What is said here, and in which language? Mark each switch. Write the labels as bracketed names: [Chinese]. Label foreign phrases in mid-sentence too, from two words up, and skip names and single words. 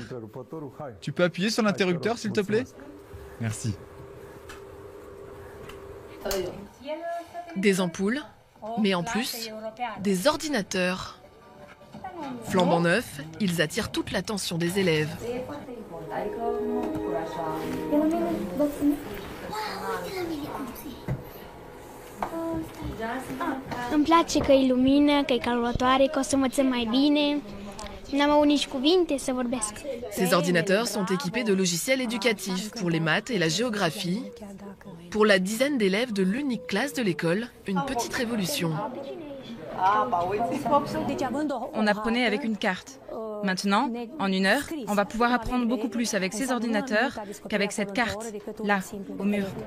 [French] Tu peux appuyer sur l'interrupteur, s'il te plaît? Merci. Des ampoules, mais en plus, des ordinateurs. Flambant neufs, ils attirent toute l'attention des élèves. [Romanian] Îmi place că e lumină, că e calculatoare, că o să învățăm mai bine. N-am auzit nici cuvinte să vorbesc. [French] Ces ordinateurs sont équipés de logiciels éducatifs pour les maths et la géographie. Pour la dizaine d'élèves de l'unique classe de l'école, une petite révolution. On apprenait avec une carte. Maintenant, en 1 heure, on va pouvoir apprendre beaucoup plus avec ces ordinateurs qu'avec cette carte, là, au mur.